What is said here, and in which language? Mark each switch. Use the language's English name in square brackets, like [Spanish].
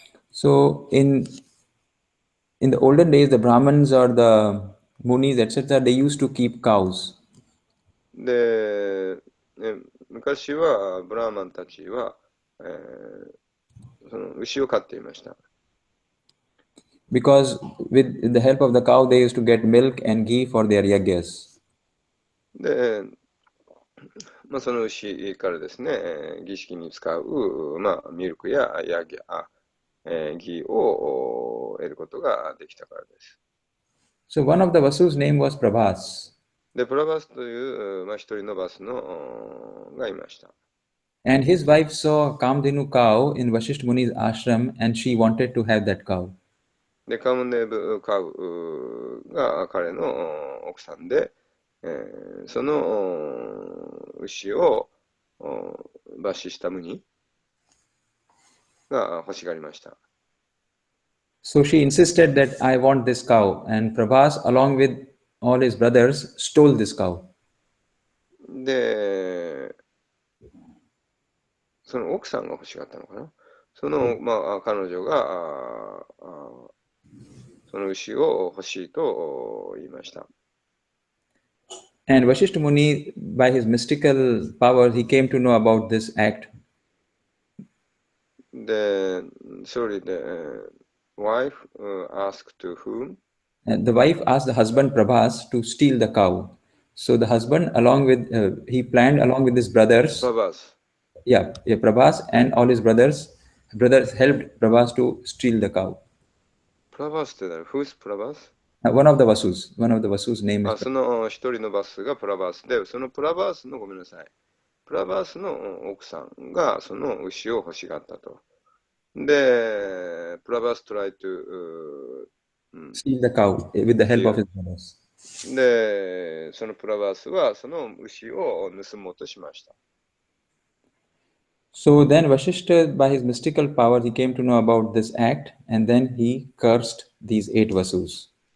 [English] So in the olden days, the Brahmins or the Munis, etc., they used to keep cows. [Japanese] で、昔はブラーマンたちは、その牛を飼っていました。 [English] Because with the help of the cow, they used to get milk and ghee for their yagyas. [Japanese] で、その牛からですね、儀式に使う、ミルクやヤギャ、ギーを得ることができたからです。 [English] So one of the Vasus' name was Prabhas. [Japanese] で、プラバスという、一人のバスのがいました。 [English] And his wife saw a Kamdhenu cow in Vashishta Muni's ashram, and she wanted to have that cow. [Japanese] で、カムネブカウが彼の奥さんで、その牛をバシシタムニが欲しがりました。 [English] So she insisted that I want this cow, and Prabhas, along with all his brothers, stole this cow. [Japanese] で、その奥さんが欲しがったのかな。その、彼女がその牛を欲しいと言いました。 [English] And Vashishta Muni, by his mystical powers, he came to know about this act. [Japanese] で、それで、 [English] wife asked to whom? And the wife asked the husband Prabhas to steal the cow. So the husband, he planned along with his brothers. Prabhas. Yeah, Prabhas and all his brothers helped Prabhas to steal the cow. [Japanese] Prabhas って誰? [English] Who's Prabhas? One of the Vasus' name is [Japanese] その一人のバスがプラバースで、そのプラバースの、ごめんなさい。プラバースの奥さんがその牛を欲しがったと。 [English] で、プラバース tried to steal the cow with the help of his brothers. [Japanese] で、そのプラバースはその牛を盗もうとしました。 [English] So then Vashishta, by his mystical power, he came to know about this act, and then he cursed these 8 Vasus.